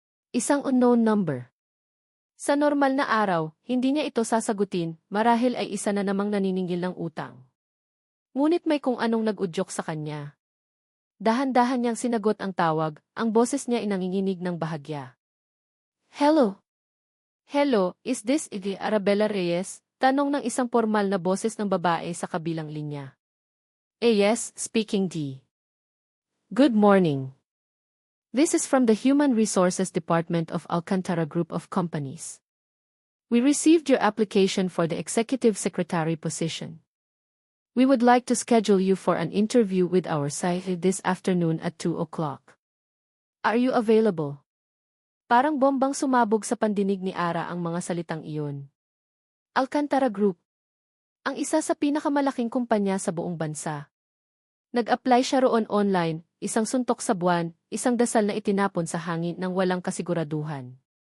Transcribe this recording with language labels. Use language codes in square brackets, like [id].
[tl] Isang unknown number. Sa normal na araw, hindi niya ito sasagutin, marahil ay isa na namang naniningil ng utang. Ngunit may kung anong nag-udyok sa kanya. Dahan-dahan niyang sinagot ang tawag, ang boses niya ay nanginginig ng bahagya. [en] Hello? Hello, is this Arabella Reyes? [tl] Tanong ng isang formal na boses ng babae sa kabilang linya. [en] Yes, speaking D. Good morning. This is from the Human Resources Department of Alcantara Group of Companies. We received your application for the Executive Secretary position. We would like to schedule you for an interview with our site this afternoon at 2 o'clock. Are you available? [tl] Parang bombang sumabog sa pandinig ni Ara ang mga salitang iyon. Alcantara Group. Ang isa sa pinakamalaking kumpanya sa buong bansa. Nag-apply siya roon online, isang suntok sa buwan, isang dasal na itinapon sa hangin ng walang kasiguraduhan.